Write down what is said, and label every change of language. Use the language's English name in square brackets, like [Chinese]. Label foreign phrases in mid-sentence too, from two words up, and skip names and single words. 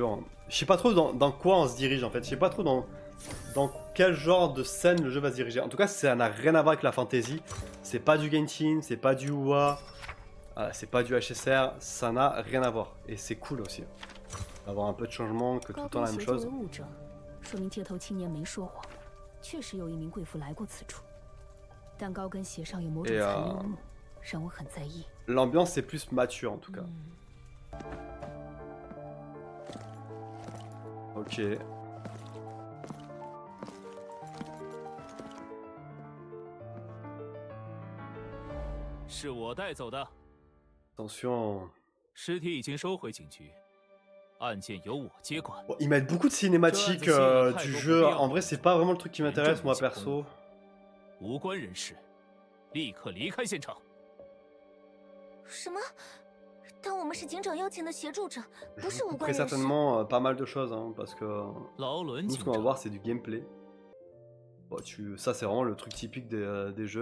[French] Je sais pas trop dans quoi on se dirige en fait. Je sais pas trop dans quel genre de scène le jeu va se diriger. En tout cas, ça n'a rien à voir avec la fantasy. C'est pas du Genshin, c'est pas du WoW, c'est pas du HSR, ça n'a rien à voir. Et c'est cool aussi. Avoir un peu de changement, que tout le temps la même chose. [Chinese] 说明街头青年没说谎，确实有一名贵妇来过此处，但高跟鞋上有某种残留物，让我很在意。 [French] L'ambiance est plus mature en tout cas. Ok. Attention. [Chinese] 尸体已经收回警局，案件由我接管。 [French] Bon, ils mettent beaucoup de cinématiques du jeu. En vrai, c'est pas vraiment le truc qui m'intéresse, moi perso. [Chinese] 无关人士，立刻离开现场。什么？但我们是警长邀请的协助者，不是无关 [French] Très [Chinese] 人士。 [French] certainement pas mal de choses, hein, parce que [Chinese] 劳伦 [French] nous, [Chinese] 警 [French] ce qu'on va [Chinese] 长， [French] voir, c'est du gameplay. Bon, ça, c'est vraiment le truc typique des jeux.